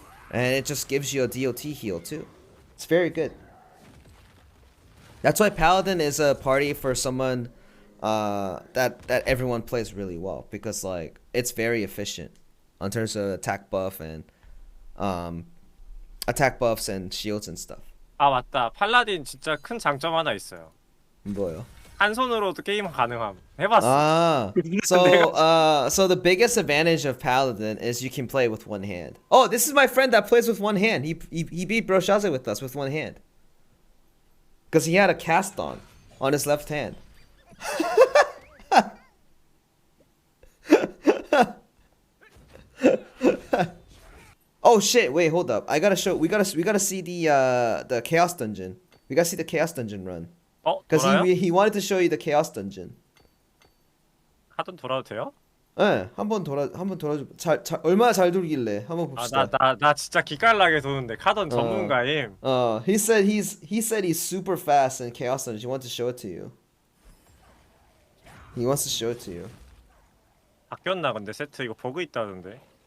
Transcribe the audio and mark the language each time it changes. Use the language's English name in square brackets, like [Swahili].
[English] And it just gives you a DOT heal too. It's very good. That's why Paladin is a party for someone that everyone plays really well. Because like it's very efficient in terms of attack buff and attack buffs and shields and stuff. [Korean] 아 맞다. 팔라딘 진짜 큰 장점 하나 있어요. 뭐요? 한 손으로도 게임 가능함. 해봤어. [English] So the biggest advantage of Paladin is you can play with one hand. Oh, this is my friend that plays with one hand. He beat Broshaze with us with one hand. Because he had a cast on his left hand. Oh shit! Wait, hold up. We gotta see the Chaos Dungeon. We gotta see the Chaos Dungeon run. Because he wanted to show you the Chaos Dungeon. [Korean] 카든 돌아도 돼요? 네, 한번 돌아줘. 얼마나 잘 돌길래 한번 봅시다. 나 진짜 기깔나게 도는데 카든 전문가임. [English] He said he's super fast in Chaos Dungeon. He wants to show it to you. He wants to show it to you. [Korean] 바뀌었나 근데 세트 이거 버그 있다던데.